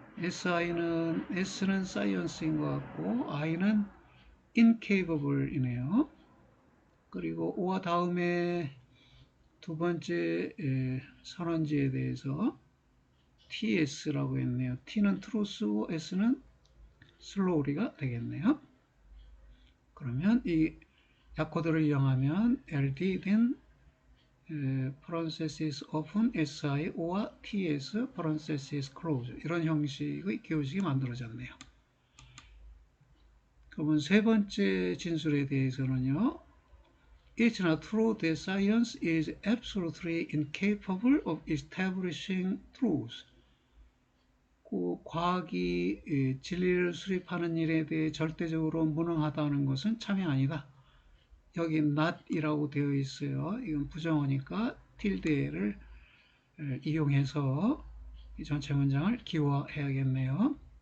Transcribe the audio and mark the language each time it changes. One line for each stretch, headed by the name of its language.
Korean: S는 science인 것 같고 I는 incapable이네요. 그리고 O와 다음에 두 번째 선언지에 대해서 TS라고 했네요. T는 truth고 S는 slowly가 되겠네요. 그러면 이 약호들을 이용하면
English: LD then parenthesis open SI or TS parenthesis close
Korean: 이런 형식의 기호식이 만들어졌네요. 그러면 세 번째 진술에 대해서는요.
English: It's not true that science is absolutely incapable of establishing truth.
Korean: 과학이 진리를 수립하는 일에 대해 절대적으로 무능하다는 것은 참이 아니다. 여기 not이라고 되어 있어요. 이건 부정어니까 tilde를 이용해서 이 전체 문장을 기화해야겠네요.